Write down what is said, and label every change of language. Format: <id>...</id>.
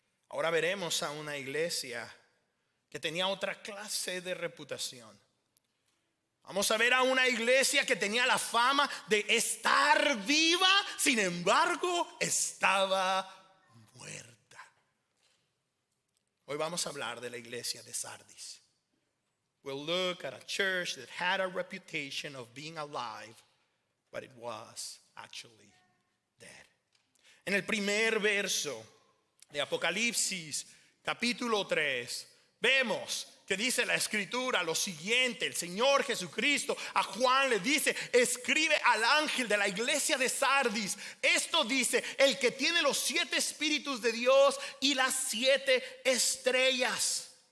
<es>Ahora veremos a una iglesia que tenía otra clase de reputación. Vamos a ver a una iglesia que tenía la fama de estar viva, sin embargo, estaba muerta. Hoy vamos a hablar de la iglesia de Sardis.</es> <en>We'll look at a church that had a reputation of being alive, but it was actually dead.</en> <es>En el primer verso de Apocalipsis, capítulo 3, vemos que dice la escritura lo siguiente. El Señor Jesucristo a Juan le dice: escribe al ángel de la iglesia de Sardis, esto dice el que tiene los 7 espíritus de Dios y las 7 estrellas.</es>